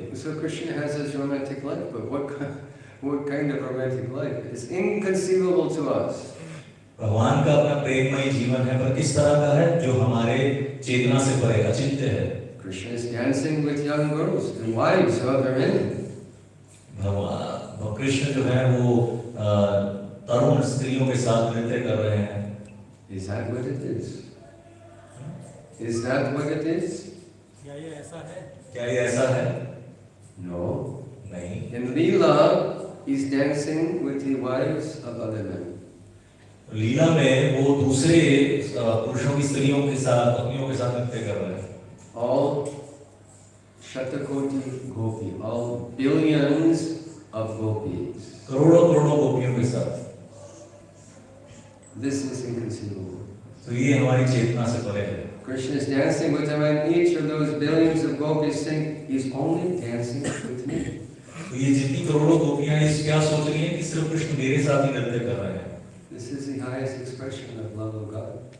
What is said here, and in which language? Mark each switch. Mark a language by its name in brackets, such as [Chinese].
[English] So Krishna has his romantic life, but what kind of romantic life? It's inconceivable to us. [Hindi] भगवान का अपना प्रेममय जीवन है, पर किस तरह का है जो हमारे चेतना से परे अचिंत्य है। [English] Krishna is dancing with young girls and wives of other men. [Hindi] भगवान कृष्ण जो है वो तरुण स्त्रियों के साथ नृत्य कर रहे हैं। [English] Is that what it is? Is that what it is? [Hindi] क्या ये ऐसा है? क्या ये ऐसा है? [English] No. [Hindi] नहीं। [English] In Lila, he's dancing with the wives of other men. [Hindi] लीला में वो दूसरे पुरुषों की स्त्रियों के साथ, पत्नियों के साथ नृत्य कर रहे हैं। [English] All Shatakoti Gopi, all billions of gopis. [Hindi] करोड़ों करोड़ों गोपियों के साथ। [English] This is inconceivable. [Hindi] तो ये हमारी चेतना से परे है। [English] Krishna is dancing with them, and each of those billions of gopis think he's only dancing with me. [Hindi] तो ये जितनी करोड़ों गोपियां इस क्या सोच रही हैं कि सिर्फ कृष्ण मेरे साथ ही नृत्य कर रहे हैं। [English] This is the highest expression of love of God.